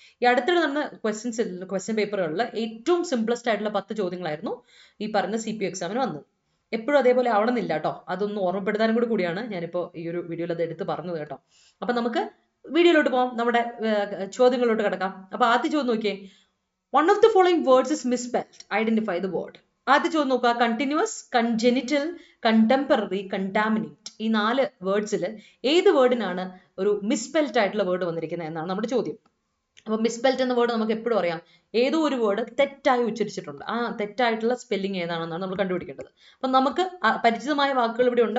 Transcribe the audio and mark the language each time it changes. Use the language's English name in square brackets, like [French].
[Malayalam] ഈ അടുത്തിടെ നടന്ന ക്വസ്റ്റ്യൻ പേപ്പറുകളിൽ ഏറ്റവും സിംപ്ലസ്റ്റ് ആയിട്ടുള്ള 10 ചോദ്യങ്ങളായിരുന്നു ഈ പറഞ്ഞ CPO എക്സാമിന് വന്നത്. എപ്പോഴും അതേപോലെ ആവണമെന്നില്ല കേട്ടോ. അതൊന്ന് ഓർമ്മപ്പെടുത്താനും കൂടിയാണ് ഞാനിപ്പോൾ ഈ ഒരു വീഡിയോയിൽ അത് എടുത്ത് പറഞ്ഞത് കേട്ടോ. അപ്പം നമുക്ക് വീഡിയോയിലോട്ട് പോകാം, നമ്മുടെ ചോദ്യങ്ങളിലോട്ട് കിടക്കാം. അപ്പോൾ ആദ്യ ചോദ്യം നോക്കിയേ. [English] One of the following words is misspelled. Identify the word. [Malayalam] ആദ്യ ചോദ്യം നോക്കുക. [English] Continuous, congenital, contemporary, contaminate. [Malayalam] ഈ 4 വേർഡ്സിൽ ഏത് വേർഡിനാണ് ഒരു മിസ്പെൽറ്റ് ആയിട്ടുള്ള വേർഡ് വന്നിരിക്കുന്നത് എന്നാണ് നമ്മുടെ ചോദ്യം. അപ്പോൾ മിസ്പെൽറ്റ് എന്ന വേർഡ് നമുക്ക് എപ്പോഴും അറിയാം. ഏതോ ഒരു വേർഡ് തെറ്റായി ഉച്ചരിച്ചിട്ടുണ്ട്. ആ തെറ്റായിട്ടുള്ള സ്പെല്ലിംഗ് ഏതാണെന്നാണ് നമ്മൾ കണ്ടുപിടിക്കേണ്ടത്. അപ്പം നമുക്ക് പരിചിതമായ വാക്കുകൾ ഇവിടെ ഉണ്ട്.